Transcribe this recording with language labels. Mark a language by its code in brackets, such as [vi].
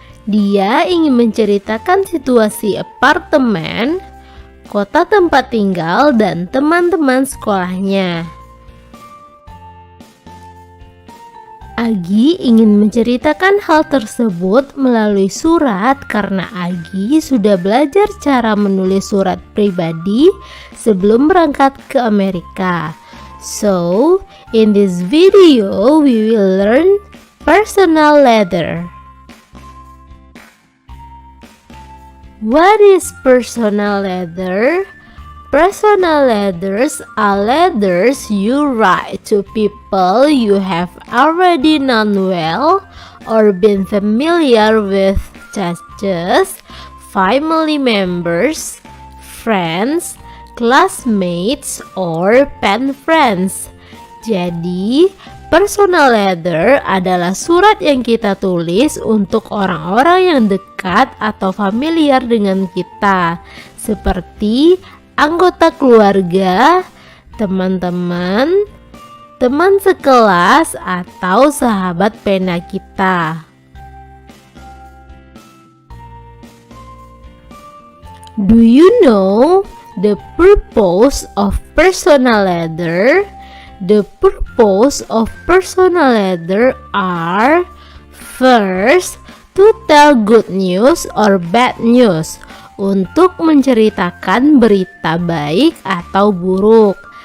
[id] Dia ingin menceritakan situasi apartemen, kota tempat tinggal, dan teman-teman sekolahnya. Agi ingin menceritakan hal tersebut melalui surat karena Agi sudah belajar cara menulis surat pribadi sebelum berangkat ke Amerika. [en] So, in this video we will learn personal letter. What is personal letter? Personal letters are letters you write to people you have already known well or been familiar with, such as family members, friends, classmates, or pen friends. [id] Jadi, personal letter adalah surat yang kita tulis untuk orang-orang yang dekat atau familiar dengan kita, seperti anggota keluarga, teman-teman, teman sekelas, atau sahabat pena kita. [en] Do you know the purpose of personal letter? The purpose of personal letter are: first, to tell good news or bad news, [id] untuk menceritakan berita baik atau buruk.